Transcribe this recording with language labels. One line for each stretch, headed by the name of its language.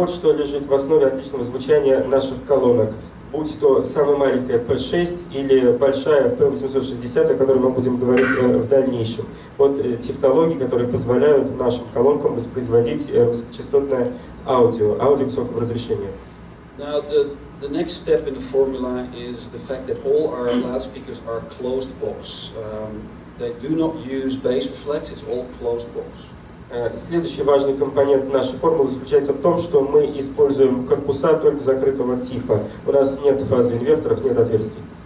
Russian: Вот что лежит в основе отличного звучания наших колонок. Будь то самая маленькая P6 или большая P860, о которой мы будем говорить в дальнейшем. Вот технологии, которые позволяют нашим колонкам воспроизводить высокочастотное аудио высокого разрешения.
English: Now the next step in the formula is the fact that all our loudspeakers are closed box. They do not use bass reflex, it's all closed box.
Russian: Следующий важный компонент нашей формулы заключается в том, что мы используем корпуса только закрытого типа. У нас нет фазы инверторов, нет отверстий.